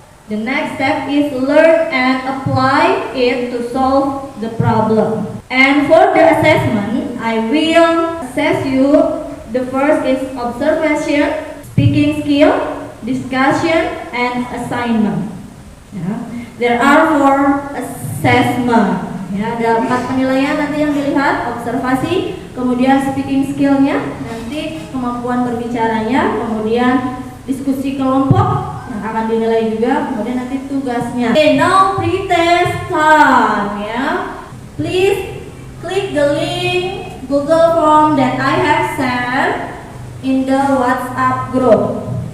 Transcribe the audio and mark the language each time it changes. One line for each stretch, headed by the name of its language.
English: The next step is learn and apply it to solve the problem. And for the assessment, I will assess you. The first is observation, speaking skill, discussion, and assignment. Ya. There are 4 assessment.
Indonesian: Ya, ada 4 penilaian nanti yang dilihat, observasi, kemudian speaking skillnya, nanti kemampuan berbicaranya, kemudian diskusi kelompok yang akan dinilai juga, kemudian nanti tugasnya.
English: Okay, now pretest time. Ya, please click the link Google Form that I have sent in the WhatsApp group.